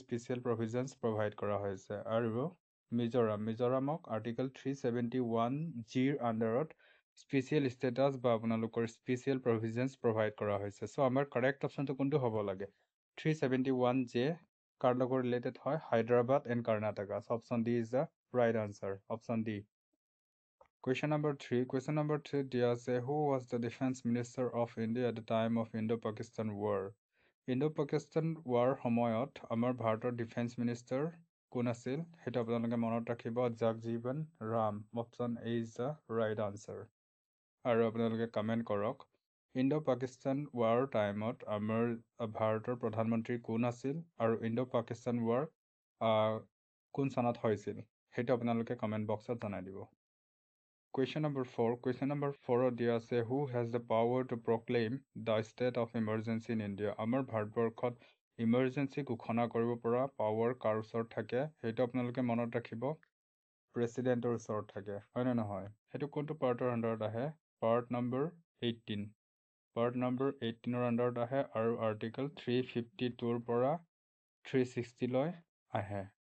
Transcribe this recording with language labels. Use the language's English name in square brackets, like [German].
[Assamese] Special প্ৰভিজনছ provide কৰা হৈছে। আৰু মিজোৰামক আৰ্টিকেল 371 জিৰ আণ্ডাৰত স্পেচিয়েল ষ্টেটাছ বা আপোনালোকৰ স্পেচিয়েল প্ৰভিজনছ প্ৰভাইড কৰা হৈছে। চ' আমাৰ কাৰেক্ট অপশ্যনটো কোনটো হ'ব লাগে? 371 জে কাৰ লগত ৰিলেটেড হয়? [English] Hyderabad and Karnataka. Option D is the right answer, option D. Question number 3 Question number 3 [Assamese] দিয়া আছে [English] who was the defense minister of India at the time of Indo-Pakistan war? [Assamese] Indo-Pakistan war সময়ত আমাৰ ভাৰতৰ ডিফেন্স মিনিষ্টাৰ কোন আছিল? সেইটো আপোনালোকে মনত ৰাখিব, Jagjivan Ram. [English] Option A is the right answer. [Assamese] আৰু আপোনালোকে কমেণ্ট কৰক ইণ্ডো-পাকিস্তান ৱাৰ টাইমত আমাৰ ভাৰতৰ প্ৰধানমন্ত্ৰী কোন আছিল আৰু ইণ্ডো-পাকিস্তান ৱাৰ কোন চনত হৈছিল? সেইটো আপোনালোকে কমেণ্ট বক্সত জনাই দিব। [English] Question number 4 Question number 4 [Assamese] দিয়া আছে [English] who has the power to proclaim the state of emergency in India? [Assamese] আমাৰ ভাৰতবৰ্ষত ইমাৰ্জেঞ্চি ঘোষণা কৰিব পৰা পাৱাৰ কাৰ ওচৰত থাকে? সেইটো আপোনালোকে মনত ৰাখিব, প্ৰেচিডেণ্টৰ ওচৰত থাকে, হয়নে নহয়? সেইটো কোনটো পাৰ্টৰ আণ্ডাৰত আহে? Part number 18। পাৰ্ট নম্বৰ 18ৰ আণ্ডাৰত আহে আৰু আৰ্টিকেল 352ৰ পৰা 360লৈ আহে।